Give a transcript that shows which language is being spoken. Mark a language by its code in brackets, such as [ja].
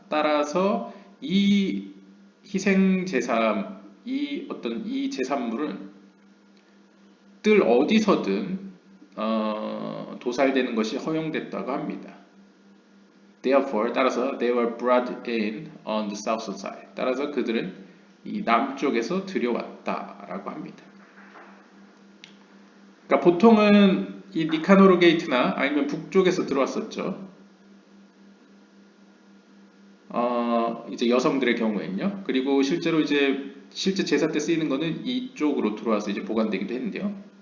[ko] 따라서 이 희생 제사, 이 제산물은 뜰 어디서든 도살되는 것이 허용됐다고 합니다. [en] Therefore, [ko] 따라서 [en] they were brought in on the south side. [ko] 따라서 그들은 이 남쪽에서 들여왔다라고 합니다. 그러니까 보통은 이 니카노르 게이트나 아니면 북쪽에서 들어왔었죠. 이제 여성들의 경우에는요. 그리고 실제로 실제 제사 때 쓰이는 거는 이쪽으로 들어와서 이제 보관되기도 했는데요.